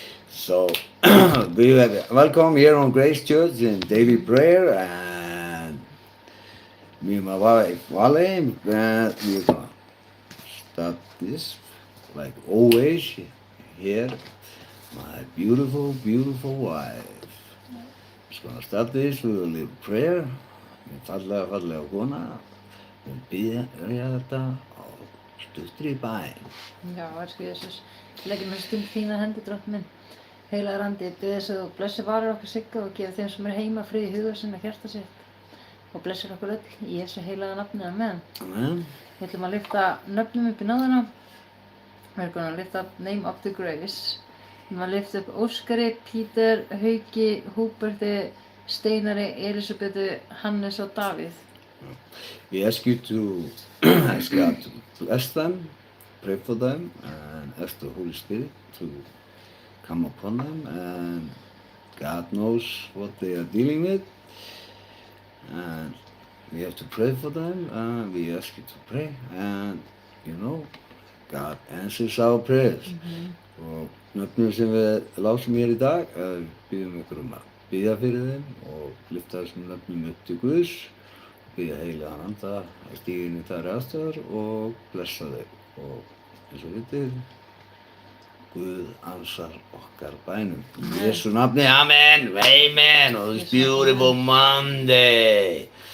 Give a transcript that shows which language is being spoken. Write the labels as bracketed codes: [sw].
[en] So we have welcome here on Grace Church in Daily Prayer, and me and my wife Vale, we're gonna start this like always here. My beautiful, beautiful wife. Just gonna start this with a little prayer. [is] Fallega, fallega kona. Við byrja þetta á stuttri bæn. Já, elsku Jesús, leggjum þessu stund þína hendi, Drottinn minn. Heilagur andi, ég bið þess að þú blessir varir okkar Sigga og gefur þeim sem er heima frið í huga sinn og hjarta sitt. Og blessir okkur öll í Jesú heilaga nafni, amen. Amen. Við ætlum að lyfta nöfnum upp í náðina. [en] We're gonna lift up name of the grace. [is] Við ætlum að lyfta upp Óskari, Pítur, Hauki, Húberti, Steinari, Elísabetu, Hannes og Davíð. [en] We ask you to ask God to bless them, pray for them, and ask the Holy Spirit to come upon them, and God knows what they are dealing with, and we have to pray for them, and we ask you to pray, and you know, God answers our prayers. [is] Og nöfnum sem við lásum hér í dag, við biðjum ykkur að biðja fyrir þeim og lyfta þessum nöfnum upp til Guðs, biðja heilagan anda að stíga inn í þær aðstæður og blessa þau. Og eins og vitið, Guð ansar okkar bænum. Í Jesú nafni, amen, amen, [en] on this beautiful Monday.